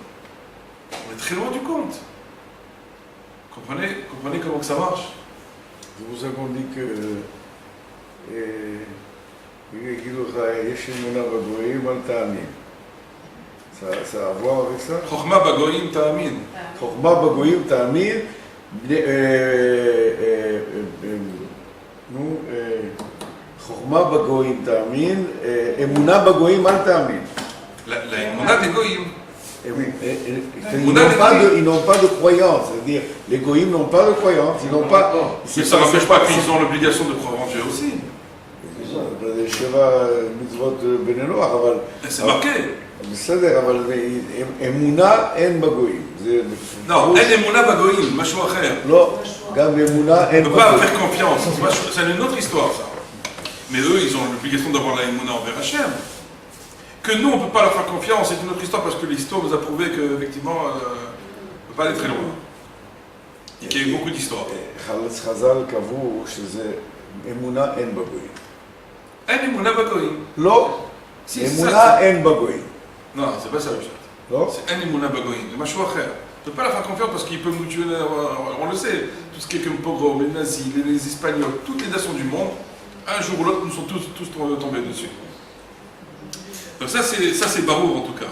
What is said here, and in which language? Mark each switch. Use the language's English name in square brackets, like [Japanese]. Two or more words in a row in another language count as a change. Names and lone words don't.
[French] On est très loin du compte. Comprenez comment que ça marche? C'est pour ça qu'on dit que ça a à voir avec ça. [Hebrew] חכמה בגויים תאמין. חכמה בגויים תאמין. חכמה בגויים תאמין. אמונה בגויים אל תאמין. [French] La émouna des goyim. Ils n'ont pas de croyance, c'est-à-dire les goïms n'ont pas de croyance, ils n'ont pas. Mais ça n'empêche pas qu'ils ont l'obligation de croire en Dieu aussi. C'est marqué. [Hebrew] אמונה אין בגויים. Non, אין אמונה בגויים, משהו אחר. לא, גם אמונה אין [French] On ne peut pas [Hebrew] בגויים. [French] faire confiance, c'est une autre histoire ça. Mais eux, ils ont l'obligation d'avoir la émouna envers Hachem. Que nous, on ne peut pas leur faire confiance, c'est une autre histoire parce que l'histoire nous a prouvé qu'effectivement, on ne peut pas aller très loin. Et qu'il y a eu beaucoup d'histoires. [Hebrew] חז"ל קבעו שזה אמונה אין בגויים. אין אמונה בגויים. לא, [French] Si, c'est [Hebrew] אמונה [French] ça. [Hebrew] אין בגויים. [French] Non, c'est pas ça le chat. [Hebrew] לא? [French] C'est un [Hebrew] אמונה בגויים, [French] c'est [Hebrew] משהו אחר. [French] On ne peut pas leur faire confiance parce qu'ils peuvent nous tuer, on le sait. Tout ce qui est comme pogrom, les nazis, les Espagnols, toutes les nations du monde, un jour ou l'autre, nous sont tous tombés dessus. Donc ça c'est barour en tout cas.